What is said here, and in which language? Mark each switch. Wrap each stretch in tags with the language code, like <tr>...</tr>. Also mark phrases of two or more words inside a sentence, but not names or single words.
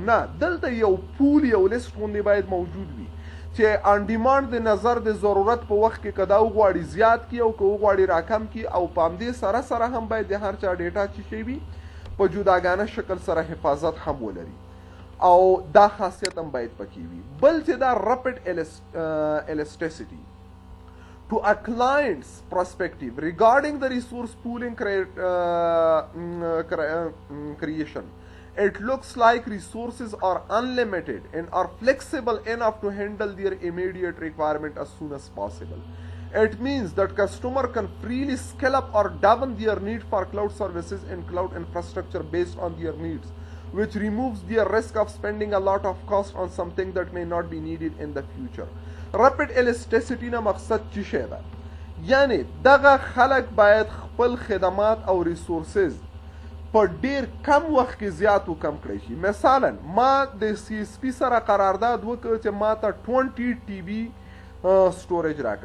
<ps>نه، دلته یو پول یو لیست غوندې باید موجود وي چې</ps> <en>on demand</en> <ps>د نظر د ضرورت په وخت کې که دا وغواړي زیات کړي او که وغواړي راکم کړي، او په همدې سره سره هم باید د هر چا ډیټا چې شی وي په جداګانه شکل سره حفاظت هم ولري، او دا خاصیت هم باید پکې وي. بل چې دا</ps> <en>رپډ elasticity to a client's perspective regarding the resource pooling creation. It looks like resources are unlimited and are flexible enough to handle their immediate requirement as soon as possible. It means that customer can freely scale up or down their need for cloud services and cloud infrastructure based on their needs, which removes their risk of spending a lot of cost on something that may not be needed in the future. Rapid elasticity</en> <ps>نه مقصد چی شی ده؟ یعنی دغه خلک باید خپل خدمات او ریسورسز په ډیر کم وخت کې زیات و کم کړی شي. مثلا ما د سی اس پی سره قرارداد وکړ چې ما ته 20 ټي بي سټوریج راکړه.</ps>